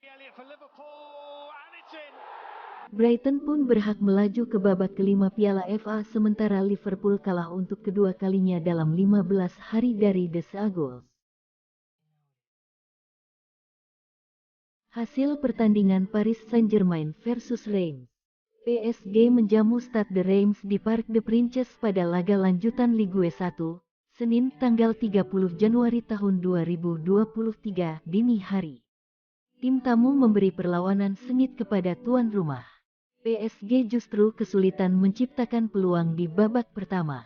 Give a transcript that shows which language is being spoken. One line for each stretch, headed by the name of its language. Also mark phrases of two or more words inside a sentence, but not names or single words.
Indonesian: Brighton pun berhak melaju ke babak kelima Piala FA, sementara Liverpool kalah untuk kedua kalinya dalam 15 hari dari The Seagulls. Hasil pertandingan Paris Saint-Germain versus Reims. PSG menjamu Stade de Reims di Parc des Princes pada laga lanjutan Ligue 1, Senin tanggal 30 Januari tahun 2023 dini hari. Tim tamu memberi perlawanan sengit kepada tuan rumah. PSG justru kesulitan menciptakan peluang di babak pertama.